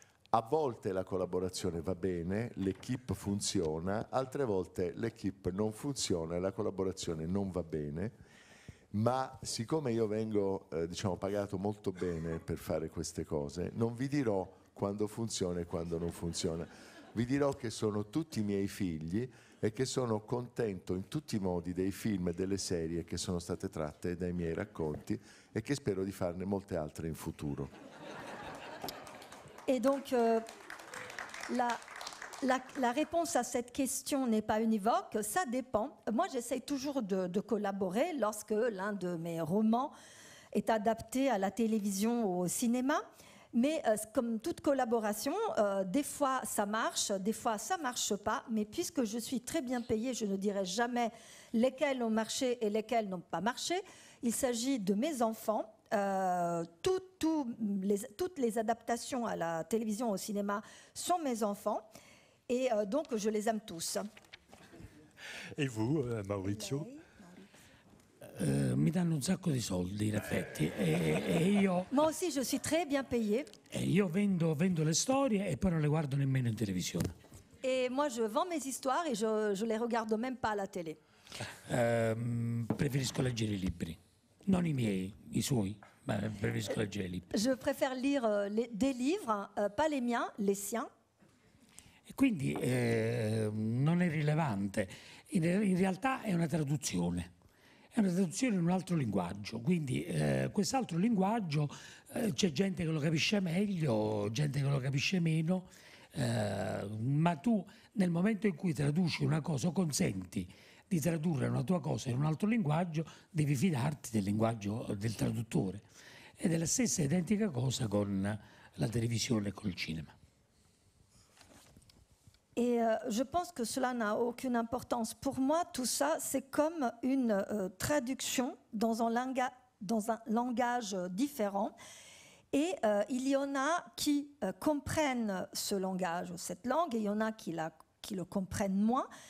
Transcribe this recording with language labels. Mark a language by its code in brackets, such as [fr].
[it] A volte la collaborazione va bene, l'equipe funziona, altre volte l'equipe non funziona e la collaborazione non va bene, ma siccome io vengo diciamo, pagato molto bene per fare queste cose, non vi dirò quando funziona e quando non funziona. Vi dirò che sono tutti i miei figli e che sono contento in tutti i modi dei film e delle serie che sono state tratte dai miei racconti e che spero di farne molte altre in futuro. [fr] Et donc, la réponse à cette question n'est pas univoque, ça dépend. Moi, j'essaye toujours de collaborer lorsque l'un de mes romans est adapté à la télévision ou au cinéma. Mais comme toute collaboration, des fois ça marche, des fois ça ne marche pas. Mais puisque je suis très bien payée, je ne dirai jamais lesquels ont marché et lesquels n'ont pas marché. Il s'agit de mes enfants. Toutes les adaptations à la télévision, au cinéma sont mes enfants. Et donc je les aime tous. Et vous, Maurizio? [it] Mi danno un sacco di soldi in effetti e io... [fr] Moi aussi je suis très bien payée. [it] E io vendo le storie e poi non le guardo nemmeno in televisione. [fr] Et moi je vends mes histoires et je les regarde même pas à la télé. [it] Preferisco leggere i libri, non i miei, i suoi, ma preferisco leggere i libri. [fr] Je préfère lire des livres, pas les miens, les siens. [it] E quindi non è rilevante, in realtà è una traduzione. È una traduzione in un altro linguaggio, quindi quest'altro linguaggio c'è gente che lo capisce meglio, gente che lo capisce meno, ma tu nel momento in cui traduci una cosa o consenti di tradurre una tua cosa in un altro linguaggio, devi fidarti del linguaggio del traduttore. Ed è la stessa identica cosa con la televisione e col cinema. [fr] Et je pense que cela n'a aucune importance. Pour moi, tout ça, c'est comme une traduction dans un langage différent. Et il y en a qui comprennent ce langage, cette langue, et il y en a qui le comprennent moins.